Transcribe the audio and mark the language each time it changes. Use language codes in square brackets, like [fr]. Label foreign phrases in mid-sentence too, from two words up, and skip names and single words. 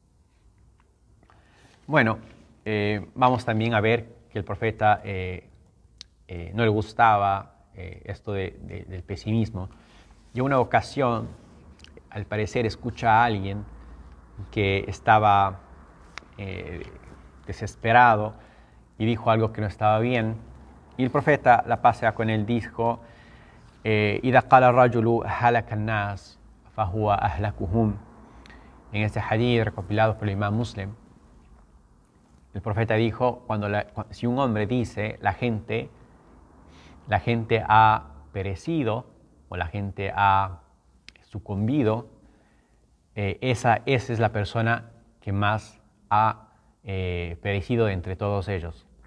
[es] Bueno, vamos también a ver que el profeta no le gustaba esto del pesimismo. Y en una ocasión, al parecer, escucha a alguien que estaba desesperado y dijo algo que no estaba bien. Y el profeta, la paz sea con él, dijo, [ar] إِذَا قَالَ الرَّجُلُ هَلَكَ النَّاسِ فَهُوَ أَهْلَكُهُمْ. [es] En este hadith recopilado por el Imam Muslim, el profeta dijo, si un hombre dice, la gente ha perecido o la gente ha sucumbido, esa es la persona que más ha perecido de entre todos ellos.